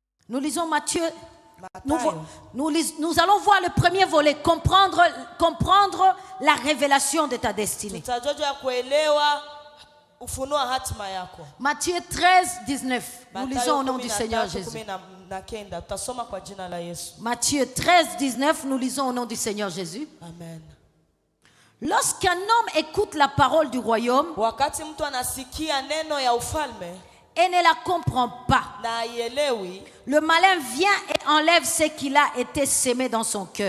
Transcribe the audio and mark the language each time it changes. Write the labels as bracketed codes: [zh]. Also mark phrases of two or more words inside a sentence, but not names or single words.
[fr] Nous lisons Matthieu. [sw] Mathayo. [fr] Nous allons voir le premier volet, comprendre la révélation de ta destinée. [sw] Tutajua juu ya kuelewa ufunuo wa hatima yako. [fr] Matthieu 13, 19. Nous [sw] Mathayo [fr] lisons au nom du [sw] 13, [fr] Seigneur Jésus. [sw] 19. Tutasoma kwa jina la Yesu. [fr] Matthieu 13, 19. Nous lisons au nom du Seigneur Jésus. Amen. Lorsqu'un homme écoute la parole du royaume [sw] Wakati mtu anasikia neno ya ufalme [fr] et ne la comprend pas, [sw] na haielewi, [fr] le malin vient et enlève ce qu'il a été sémé dans son cœur.